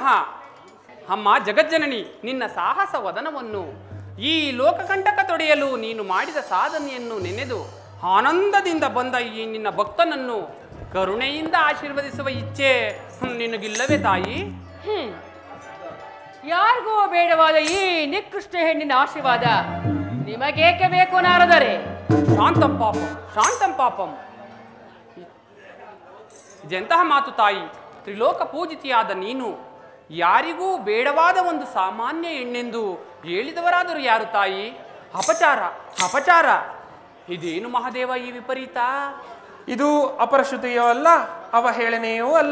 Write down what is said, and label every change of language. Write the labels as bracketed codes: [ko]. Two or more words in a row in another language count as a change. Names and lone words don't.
[kn] ಅಮ್ಮ ಜಗಜ್ಜನನಿ, ನಿನ್ನ ಸಾಹಸ ವದನವನ್ನು, ಈ ಲೋಕಕಂಟಕ ತೊಡೆಯಲು ನೀನು ಮಾಡಿದ ಸಾಧನೆಯನ್ನು ನೆನೆದು ಆನಂದದಿಂದ ಬಂದ ಈ ನಿನ್ನ ಭಕ್ತನನ್ನು ಕರುಣೆಯಿಂದ ಆಶೀರ್ವದಿಸುವ ಇಚ್ಛೆ ನಿನಗಿಲ್ಲವೇ ತಾಯಿ? ಯಾರಿಗೂ ಬೇಡವಾದ ಈ ನಿಕೃಷ್ಟ ಹೆಣ್ಣಿನ ಆಶೀರ್ವಾದ ನಿಮಗೇಕೆ ಬೇಕು ನಾರದರೆ? [sa] ಶಾಂತಂ ಪಾಪಂ, ಶಾಂತಂ ಪಾಪಂ. [kn] ಇದೆಂತಹ ಮಾತು ತಾಯಿ? ತ್ರಿಲೋಕ ಪೂಜಿತಿಯಾದ ನೀನು ಯಾರಿಗೂ ಬೇಡವಾದ ಒಂದು ಸಾಮಾನ್ಯ ಹೆಣ್ಣೆಂದು ಹೇಳಿದವರಾದರೂ ಯಾರು ತಾಯಿ? ಅಪಚಾರ, ಅಪಚಾರ. ಇದೇನು ಮಹಾದೇವ ಈ ವಿಪರೀತ? ಇದು ಅಪರಶ್ರುತಿಯೂ ಅಲ್ಲ, ಅವಹೇಳನೆಯೂ ಅಲ್ಲ.